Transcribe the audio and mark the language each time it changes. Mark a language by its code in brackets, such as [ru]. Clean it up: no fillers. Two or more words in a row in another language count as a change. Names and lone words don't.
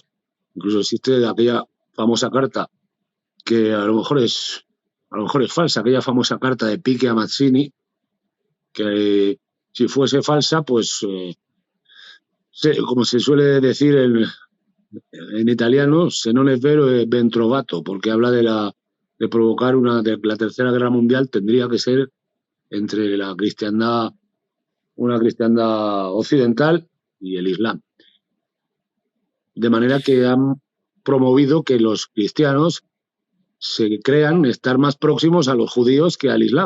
[es] Incluso existe aquella famosa carta que a lo mejor es falsa, aquella famosa carta de Pique a Mazzini, que si fuese falsa, pues como se suele decir en italiano, [it] se non è vero è ben trovato, [es] porque habla de provocar de la Tercera Guerra Mundial. Tendría que ser entre una cristiandad occidental y el Islam. De manera que han promovido que los cristianos se crean estar más próximos a los judíos que al Islam.